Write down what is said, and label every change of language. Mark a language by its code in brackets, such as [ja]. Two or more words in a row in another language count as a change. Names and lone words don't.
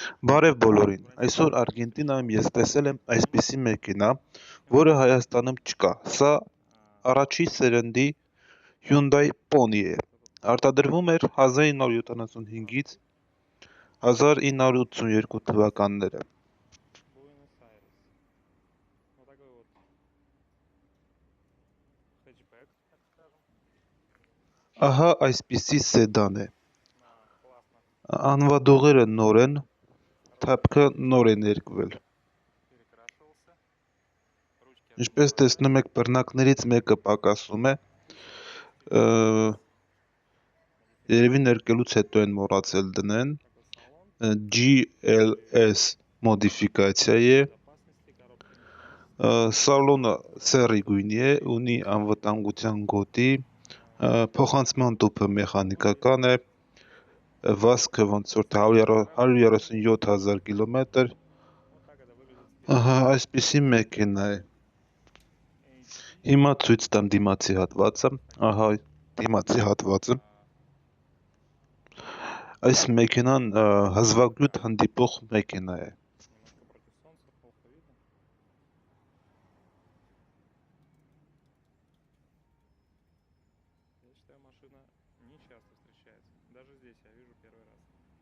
[hy] Բարև բոլորին, այսօր Արգենտինայում ես տեսել եմ այսպիսի մեքենա, որը Հայաստանում չկա, սա առաջի սերնդի Hyundai Pony է, արտադրվում էր 1975-ից 1982 թվականները, [ru] Буэнос-Айрес. Вот такой вот хэтчбэк, так скажем. [hy] ահա այսպիսի սեդան է, [ru] Классно [hy] անվադողերը նոր են, թափքը [ru] ручки [hy] նոր է ներկվել, [ru] перекрашивался. Ручки [hy] ինչպես [ru] открываются. [hy] տեսնում եք բռնակներից մեկը պակասում է, երևի ներկելուց հետո են մոռացել դնեն, [ru] Такой салон. [hy] GLS մոդիֆիկացիա է, [ru] Безопасности коробка механическая. [hy] սալոնը սեռի գույնի է, ունի անվտանգության գոտի, փոխանցման տուփը մեխանիկական է, վազքը ոնց որ 137,000 կիլոմետր, [ru] Вот так это выглядит с [hy] ահա այսպիսի մեքենա է, AC. հիմա ցույց տամ դիմացի հատվածը, ահա դիմացի հատվածը, այս մեքենան հազվագյուտ հանդիպող մեքենա է, [ru] Немножко против солнца, плохо видно. Я считаю, машина не часто встречается. Даже здесь я вижу первый раз.